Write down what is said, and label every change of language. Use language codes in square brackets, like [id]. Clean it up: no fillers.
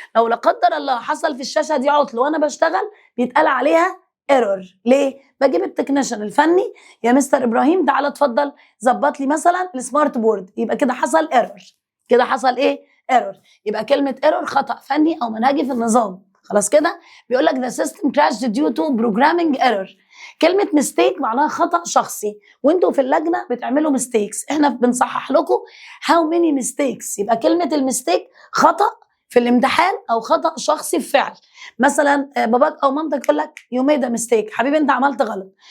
[ar] لو لا قدر الله حصل في الشاشة دي عطل وانا بشتغل بيتقال عليها ايرور. ليه؟ بجيب التكنيشن الفني، يا مستر ابراهيم تعالى اتفضل ظبط لي مثلا السمارت بورد، يبقى كده حصل ايرور. كده حصل ايه؟ ايرور. يبقى كلمة ايرور خطأ فني او منهجي في النظام. خلاص كده بيقول لك [en] the system crashed due to programming error. [ar] كلمة ميستيك معناها خطأ شخصي، وانتوا في اللجنة بتعملوا ميستيكس، احنا بنصحح لكم [en] how many mistakes. [ar] يبقى كلمة الميستيك خطأ في الامتحان او خطأ شخصي في فعل. مثلا باباك او مامتك يقول لك [en] you made a mistake، [ar] حبيبي انت عملت غلط.